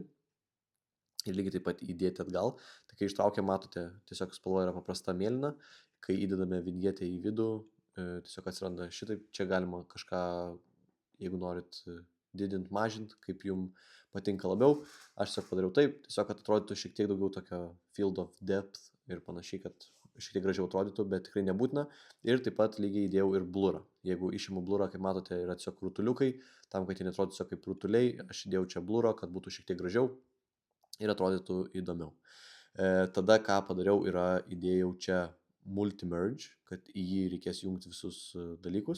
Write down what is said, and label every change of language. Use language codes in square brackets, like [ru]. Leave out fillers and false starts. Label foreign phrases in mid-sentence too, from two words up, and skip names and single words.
[lt] Ir lygiai taip pat įdėti atgal. Tai kai ištraukia, matote, tiesiog spalva yra paprasta mėlyna. Kai įdedame vinjetę į vidų, tiesiog atsiranda šitaip. Čia galima kažką, jeigu norit didint, mažint, kaip jums patinka labiau. Aš tiesiog padariau taip, tiesiog kad atrodytų šiek tiek daugiau tokio [en] field of depth [lt] ir panašiai, kad šiek tiek gražiau atrodytų, bet tikrai nebūtina. Ir taip pat lygiai įdėjau ir blurą. Jeigu išimu blurą, kaip matote, yra tiesiog rutuliukai. Tam, kad jie netrodytų tiesiog kaip rutuliai, aš įdėjau čia blurą, kad būtų šiek tiek gražiau ir atrodytų įdomiau. Tada, ką padariau, yra įdėjau čia multi-merge, kad į jį reikės jungti visus dalykus.